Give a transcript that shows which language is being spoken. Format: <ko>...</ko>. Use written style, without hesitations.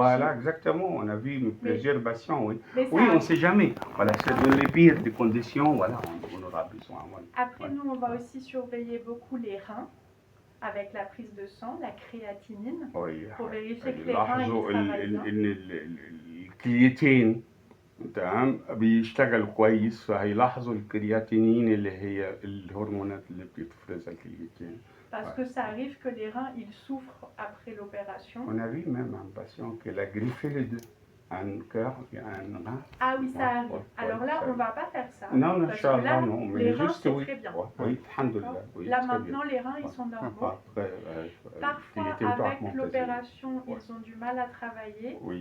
<fr>Voilà, exactement, on a vu plusieurs patients, on ne sait jamais. Voilà, c'est dans les pires des conditions, voilà, on aura besoin. Après, nous, on va aussi surveiller beaucoup les reins, avec la prise de sang, la créatinine, pour vérifier que les reins travaillent bien.</fr> <ar>الكرياتين تمام بيشتغل كويس فهيلاحظوا الكرياتينين اللي هي الهرمونات اللي بتفرزها الكرياتين.</ar> <fr>Parce que ça arrive que les reins ils souffrent après l'opération. On a vu même un patient qui a griffé les deux, un cœur et un rein. Ah oui, ça arrive. Alors là, on ne va pas faire ça. Non, parce que là, non, mais les reins, juste c'est très bien. Oui, alhamdoulilah. Là maintenant, les reins, ils sont normaux. Parfois, avec l'opération, ils ont du mal à travailler.</fr>